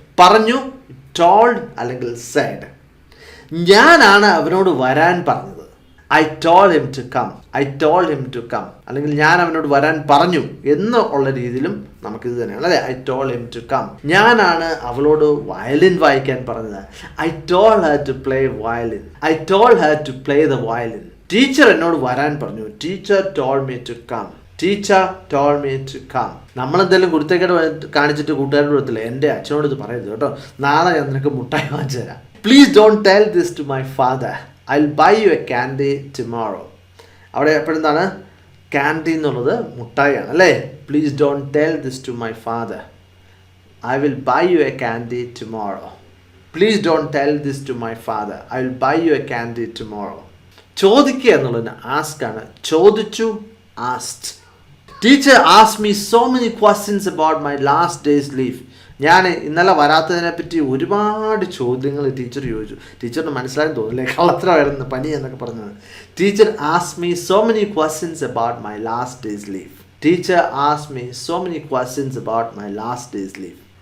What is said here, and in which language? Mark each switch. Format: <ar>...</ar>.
<ml>പറഞ്ഞു, ടോൾഡ് അല്ലെങ്കിൽ said. ഞാനാണ് അവനോട് വരാൻ പറഞ്ഞത്.</ml> <en>I told him to come. I told him to come.</en> <ml>അല്ലെങ്കിൽ ഞാൻ അവനോട് വരാൻ പറഞ്ഞു എന്നുള്ള രീതിയിലും നമുക്കിത് തന്നെയാണ് അല്ലേ.</ml> <en>I told him to come.</en> <ml>ഞാനാണ് അവളോട് വയലിൻ വായിക്കാൻ പറഞ്ഞത്.</ml> <en>I told her to play violin. I told her to play the violin.</en> <ml>Teacher എന്നോട് വരാൻ പറഞ്ഞു.</ml> <en>Teacher told me to come. Teacher told me to come.</en> <ml>നമ്മളെന്തെങ്കിലും കുരുത്തക്കേട് കാണിച്ചിട്ട് കൂട്ടുകാരോട് കൊടുത്തില്ല, എൻ്റെ അച്ഛനോട് ഇത് പറയരുത് കേട്ടോ, നാളെ ഞാൻ നിനക്ക് മുട്ടായി വാങ്ങിച്ചു തരാം.</ml> <en>Please don't tell this to my father. I'll buy you a candy tomorrow.</en> <ml>അവിടെ എപ്പോഴെന്താണ് ക്യാൻഡി എന്നുള്ളത് മുട്ടായിയാണ് അല്ലേ.</ml> <en>Please don't tell this to my father. I will buy you a candy tomorrow. Please don't tell this to my father. I will buy you a candy tomorrow.</en> <ml>ചോദിക്കുക എന്നുള്ളതിന് ask ആണ്. ചോദിച്ചു, asked.</ml> <en>Teacher asked me so many questions about my last day's leave.</en> <ml>ഞാൻ ഇന്നലെ വരാത്തതിനെ പറ്റി ഒരുപാട് ചോദ്യങ്ങൾ teacher ചോദിച്ചു. ടീച്ചറിന് മനസ്സിലായെന്ന് തോന്നില്ലേ, കളത്രമായിരുന്നു പനി എന്നൊക്കെ പറഞ്ഞത്.</ml> <en>Teacher asked me so many questions about my last days leave. Teacher asked me so many questions about my last days leave.</en>